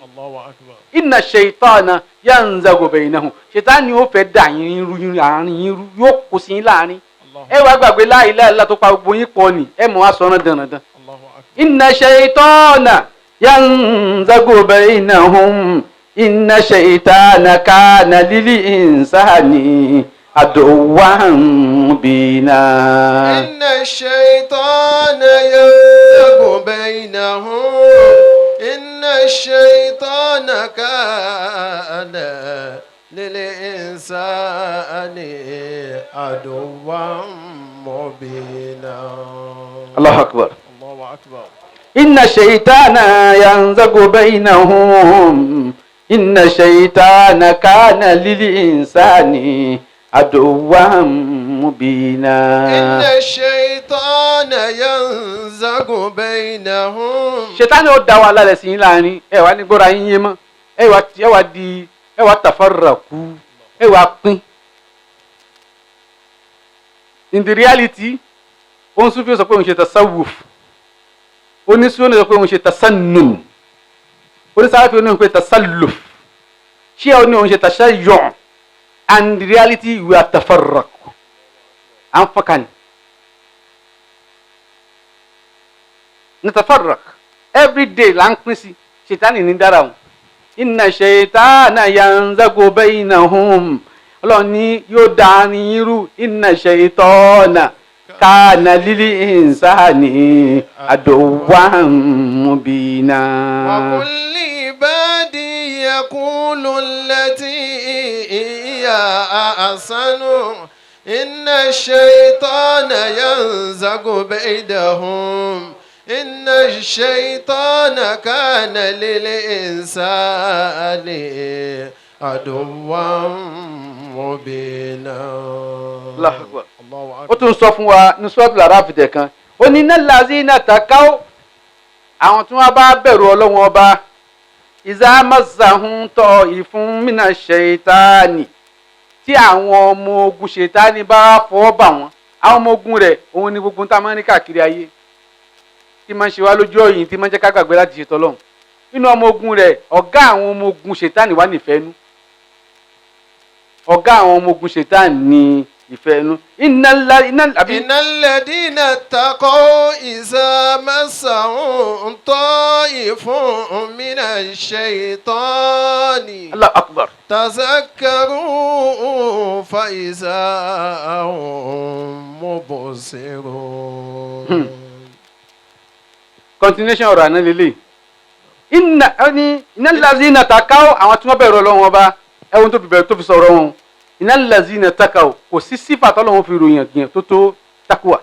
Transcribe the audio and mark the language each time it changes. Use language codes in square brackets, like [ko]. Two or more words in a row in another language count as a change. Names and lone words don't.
[ar] الله أكبر. إن الشيطان ينزغ بينهم [yo] ṣètánì ó fẹ́ dà yín rú àárín yín rú yóò kó sí yín láàrin. ẹ wá gbàgbé [ar] لا إله إلا الله [yo] tó pa gbogbo yín pọ̀ ni ẹ mọ̀ wá sọ̀rọ̀ dandan. [ar] الله أكبر. إن الشيطان ينزغ بينهم إن الشيطان كان للإنسان عدوا مبينا. إن الشيطان ينزغ بينهم. إن الشيطان كان للإنسان عدوا مبينا. الله أكبر. الله أكبر. إن الشيطان ينزغ بينهم إن الشيطان كان للإنسان عدوا مبينا. إن الشيطان ينزغ بينهم. [yo] Ṣètánì ó dá wa lálẹ́ sí yín láàrin ẹ wá ní gbọ́ra yín yé mọ́ ẹ wá tafarraqu ẹ wá pín. [en] In the reality [yo] òun Sufi sọ pé òun ṣe tasawuf, onísúnà sọ pé òun ṣe tasannun, onísàáfì òun pé tasalluf, ṣé òun ní òun ṣe tashayyu', [en] and in the reality we are tafarraqu [yo] à ń fọ́kàn. Natafarraq [en] every day [yo] là ń pín sí ṣètánì ní dára wọn. [ar] إن الشيطان ينزغ بينهم, [yo] ọlọ́run ní yóò dá ní irú. [ar] إن الشيطان كان للإنسان عدوا مبينا. وقل لعبادي يقولوا التي هي أحسن. إن الشيطان ينزغ بينهم. إن الشيطان كان للإنسان عدوا مبينا. الله أكبر. [yo] Ó tún sọ fún wa ní Suratul Araf kan, ó ní [ar] إن الذين اتقوا, [yo] àwọn tí wọ́n bá bẹ̀rù Ọlọ́run ọba, [ar] إذا مسهم طائف من الشيطان, [yo] tí àwọn ọmọ ogun ṣètánì bá fọwọ́ bà wọ́n. Àwọn ọmọ ogun rẹ̀ òun ni gbogbo tá a máa ń ní káàkiri ayé tí máa ń ṣe wá lójú ọ̀yìn, tí máa ń jẹ́ ká gbàgbé láti ṣètò Ọlọ́run. Nínú ọmọ ogun rẹ̀ ọ̀gá àwọn ọmọ ogun ṣètánì wà nífẹ̀ẹ́nú. Ọ̀gá àwọn ọmọ ogun ṣètánì ní ìfẹ́nú. [ar] Innal الذين اتقوا إذا مسهم طائف من الشيطان. الله أكبر. تذكروا فإذا هم مبصرون. [yo] Continuation ọ̀rọ̀ àná lélẹ̀. [ar] إن الذين اتقوا, [yo] àwọn tí wọ́n bẹ̀rù Ọlọ́run ọba, ẹ̀wọ̀n tó fi bẹ̀rù tó fi sọ̀rọ̀ wọn. [ar] إن الذين اتقوا, [yo] kò sí sífà tọ́lọ́run fi ròyìn gbìyàn tó takuwa.